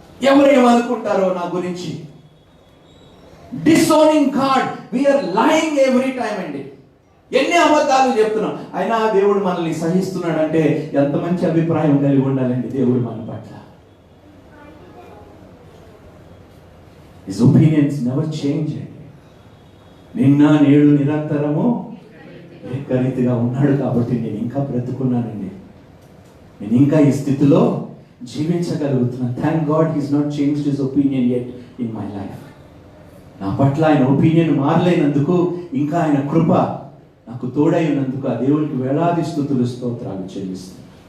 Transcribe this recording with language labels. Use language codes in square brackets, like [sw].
[te] ఎవరేమనుకుంటారో నా గురించి. [en] Disowning God, we're lying every time అండి. [te] ఎన్ని అబద్ధాలు చెప్తున్నాం, అయినా దేవుడు మనల్ని సహిస్తున్నాడు అంటే ఎంత మంచి అభిప్రాయం కలిగి ఉండాలండి దేవుడు మన పట్ల. [en] His opinions never change. [te] నిన్న నేడు నిరంతరము ఏకరీతిగా ఉన్నాడు కాబట్టి నేను ఇంకా బ్రతుకున్నానండి, నేను ఇంకా ఈ స్థితిలో జీవించగలుగుతున్నాను. [en] Thank God he's not changed his opinion yet in my life. [te] నా పట్ల ఆయన ఒపీనియన్ మారలేనందుకు, ఇంకా ఆయన కృప నాకు తోడై ఉన్నందుకు ఆ దేవునికి వేలాది స్తుతులు స్తోత్రాలు చెల్లిస్తాను.